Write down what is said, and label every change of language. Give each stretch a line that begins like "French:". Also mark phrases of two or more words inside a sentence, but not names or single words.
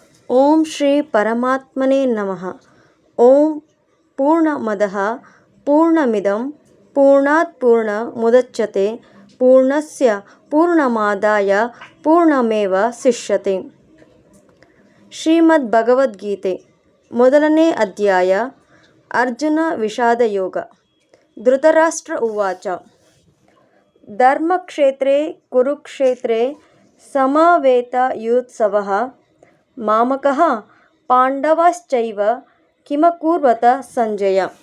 Sanskrit: ಓಂ ಶ್ರೀ ಪರಮಾತ್ಮನೇ ನಮಃ. ಓಂ ಪೂರ್ಣಮದಃ ಪೂರ್ಣಮಿದಂ ಪೂರ್ಣಾತ್ ಪೂರ್ಣಮುದಚ್ಯತೆ ಪೂರ್ಣಸ್ಯ ಪೂರ್ಣಮಾದಾಯ ಪೂರ್ಣಮೇವಾವಶಿಷ್ಯತೆ.
Kannada: ಶ್ರೀಮದ್ ಭಗವದ್ಗೀತೆ ಮೊದಲನೇ ಅಧ್ಯಾಯ.
Sanskrit: ಅರ್ಜುನ ವಿಷಾದಯೋಗ. ಧೃತರಾಷ್ಟ್ರ ಉವಾಚ. ಧರ್ಮಕ್ಷೇತ್ರೇ ಕುರುಕ್ಷೇತ್ರೇ ಸಮವೇತಯುತ್ಸವಃ ಮಾಮಕಃ ಪಾಂಡವಾಶ್ಚೈವ ಕಿಮಕುರ್ವತ ಸಂಜಯ.